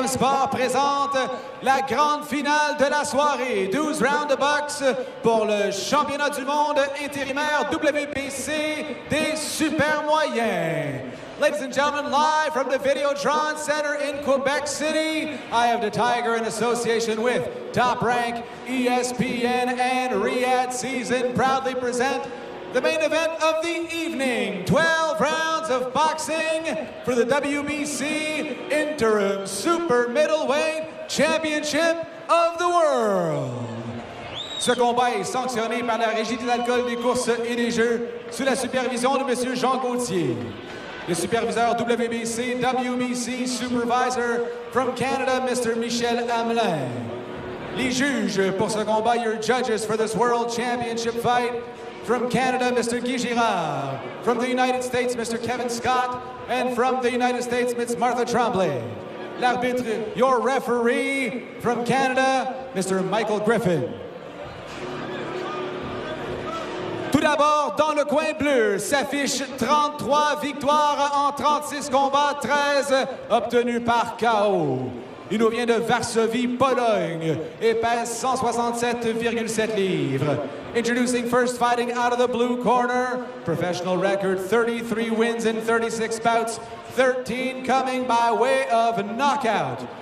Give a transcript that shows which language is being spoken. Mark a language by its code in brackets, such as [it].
[fr] Sport présente la grande finale de la soirée. 12 rounds de boxe pour le championnat du monde intérimaire WBC des super moyens. [en] Ladies and gentlemen, live from the Videotron Center in Quebec City, I have the Tiger in association with Top Rank, ESPN, and Riyadh Season proudly present the main event of the evening. 12 rounds of boxing for the WBC Interim Super Middleweight Championship of the World. [fr] Ce combat est sanctionné par la Régie des alcools, des courses et des jeux sous la supervision de M. [en] Jean Gauthier. [fr] Le superviseur [en] WBC Supervisor from Canada, Mr. Michel Hamelin. [fr] Les juges pour ce combat, [en] your judges for this World Championship fight, from Canada, Mr. Guy Girard. From the United States, Mr. Kevin Scott. And from the United States, Ms. Martha Tremblay. [fr] L'arbitre, [en] your referee, from Canada, Mr. Michael Griffin. [fr] Tout d'abord, dans le coin bleu, s'affiche 33 victoires en 36 combats, 13 obtenus par KO. Il nous vient de Varsovie, Pologne, et pèse 167,7 livres. [en] Introducing first, fighting out of the blue corner, professional record 33 wins in 36 bouts, 13 coming by way of knockout.